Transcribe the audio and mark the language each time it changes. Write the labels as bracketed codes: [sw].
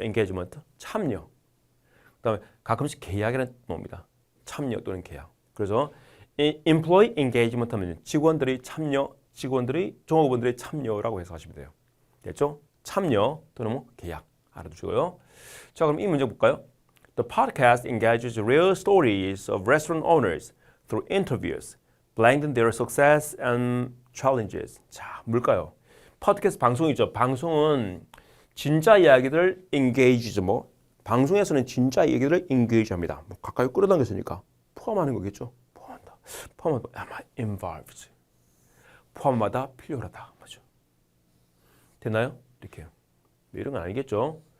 [ko] engagement, 참여. 그다음에 가끔씩 계약이라는 뭡니다. 참여 또는 계약. 그래서 employee engagement 하면 직원들이 참여 종업원들의 참여라고 해석하시면 돼요. 됐죠? 참여 또는 뭐 계약 알아두시고요. 자, 그럼 이 문제 볼까요? [en] The podcast engages real stories of restaurant owners through interviews, blending their success and challenges. [ko] 자, 뭘까요? 팟캐스트 방송이죠. 방송은 진짜 이야기를 engage죠. 뭐 방송에서는 진짜 이야기를 engage합니다. 뭐 가까이 끌어당겼으니까 포함하는 거겠죠. 포함하다. 아마 involves. 포함하다, 필요하다. 맞죠? 됐나요? 이렇게. 이런 건 아니겠죠.